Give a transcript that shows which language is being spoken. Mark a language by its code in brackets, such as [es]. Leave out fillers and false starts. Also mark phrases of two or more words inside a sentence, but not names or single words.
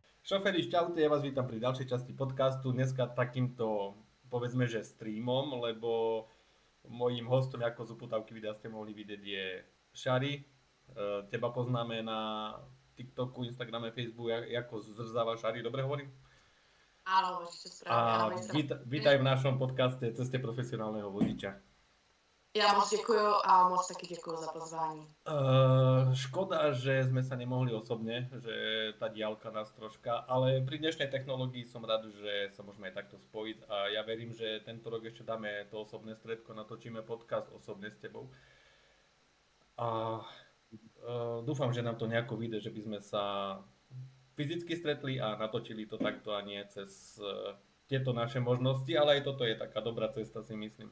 [sk] Šoféri, čaute, ja vás vítam pri ďalšej časti podcastu. Dneska takýmto, povedzme, že streamom, lebo mojím hostom, ako z uputavky videa ste mohli vidieť, je Šari. Teba poznáme na TikToku, Instagrame, Facebooku, ako zrzáva Šari, dobre hovorím? Áno, ešte A správne. vítaj v našom podcaste Ceste profesionálneho vodiča. [cs] Já moc děkuju a moc taky děkuju za pozvání. [sk] Škoda, že sme sa nemohli osobne, že tá diaľka nás troška, ale pri dnešnej technológii som rád, že sa môžeme aj takto spojiť a ja verím, že tento rok ešte dáme to osobné stredko, natočíme podcast osobne s tebou. A dúfam, že nám to nejako vyjde, že by sme sa fyzicky stretli a natočili to takto a nie cez tieto naše možnosti, ale aj toto je taká dobrá cesta, si myslím.